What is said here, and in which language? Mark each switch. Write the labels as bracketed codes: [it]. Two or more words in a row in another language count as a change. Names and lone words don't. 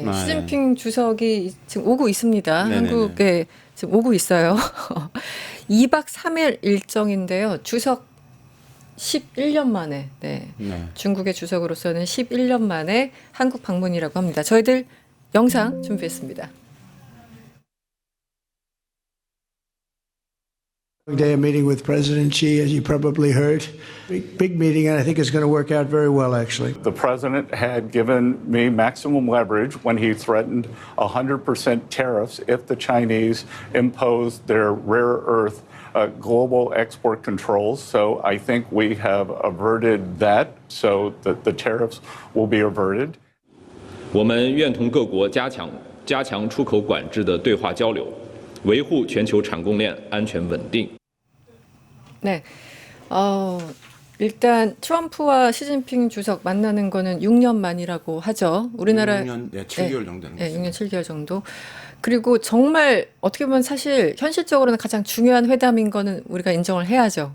[ko] 시진핑 주석이 지금 오고 있습니다. 네네네. 한국에 지금 오고 있어요. 2박 3일 일정인데요. 주석 11년 만에 네. 중국의 주석으로서는 11년 만에 한국 방문이라고 합니다. 저희들 영상 준비했습니다. [en] Day a meeting with President Xi, as you probably heard. Big meeting, and I think it's going to work out very well, actually. The president had given me maximum leverage when he threatened 100% tariffs if the Chinese imposed their rare earth global export controls. So I think we have averted that so that the tariffs will be averted. [zh] 我们愿同各国加强出口管制的对话交流，维护全球产供链安全稳定。 [ko] 네. 일단 트럼프와 시진핑 주석 만나는 거는 6년 만이라고 하죠. 우리나라 6년, 7개월 정도 되는 네, 거죠. 6년 7개월 정도. 그리고 정말 어떻게 보면 사실 현실적으로는 가장 중요한 회담인 거는 우리가 인정을 해야죠.